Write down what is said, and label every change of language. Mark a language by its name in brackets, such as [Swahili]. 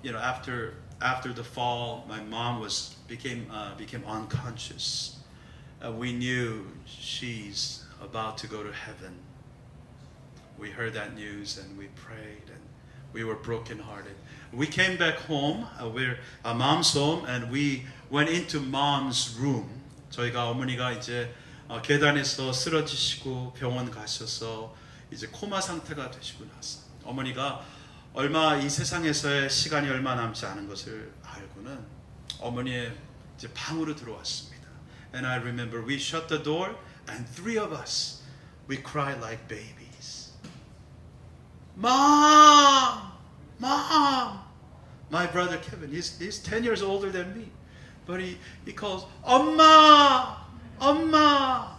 [English] You know, after the fall, my mom became unconscious. We knew she's about to go to heaven. We heard that news and we prayed and we were brokenhearted. We came back home. We're mom's home, and we went into mom's room. [Korean] 저희가 어머니가 이제 계단에서 쓰러지시고 병원 가셔서 이제 코마 상태가 되시고 나서 어머니가 이 세상에서의 시간이 얼마 남지 않은 것을 알고는 어머니의 이제 방으로 들어왔습니다. [English] And I remember we shut the door and three of us, we cried like babies. Mom! Mom! My brother Kevin, he's 10 years older than me. But he calls, [Korean] 엄마! 엄ma.